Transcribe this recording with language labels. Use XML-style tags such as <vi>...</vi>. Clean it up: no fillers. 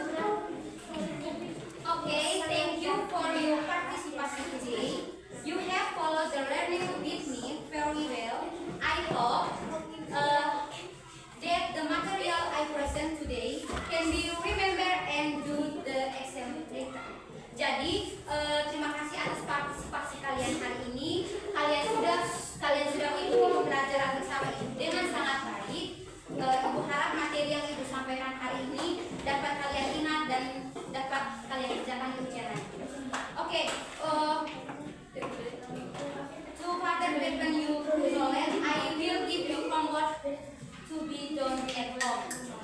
<en>Okay, thank you for your participation today. You have followed the learning with me very well. I hope that the material I present today can be remembered and do the exam later.</en> <id>Jadi terima kasih atas partisipasi kalian hari ini. Kalian sudah mengikuti pembelajaran bersama Ibu dengan sangat baik. Ibu harap materi yang Ibu sampaikan hari ini dapat kalian ingat dan dapat kalian kerjakan di ujian nanti.</id> <en>Oke, to further deepen your knowledge, I will give you homework to be done at home.</en>